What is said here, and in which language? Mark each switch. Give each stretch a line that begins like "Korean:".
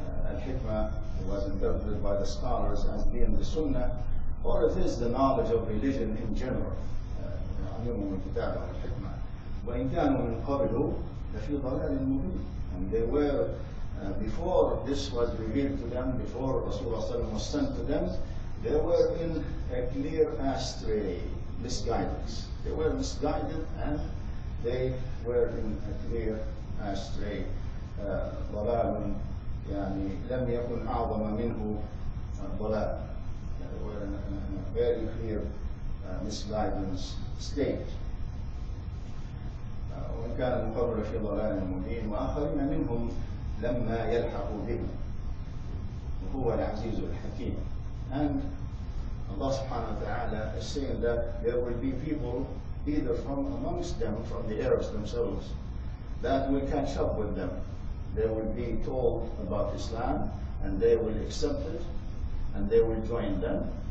English: الحكمة was interpreted by the scholars as being the Sunnah, or it is the knowledge of religion in general.
Arabic: يعلمهم الكتاب والحكمة وإن كانوا من قبل لفي ضلال مبين.
English: And they were, before this was revealed to them, before Rasulullah was sent to them, they were in a clear astray, misguidance. They were misguided and they were in a clear astray.
Arabic: ضلال يعني لم يكن أعظم منه ضلال.
English: They were in a very clear misguidance state.
Arabic: وإن كان من قبل في ضلال مبين وآخرين منهم لما يلحقوا بهم وهو العزيز الحكيم.
English: And Allah subhanahu wa ta'ala is saying that there will be people either from amongst them, from the Arabs themselves, that will catch up with them. They will be told about Islam and they will accept it and they will join them.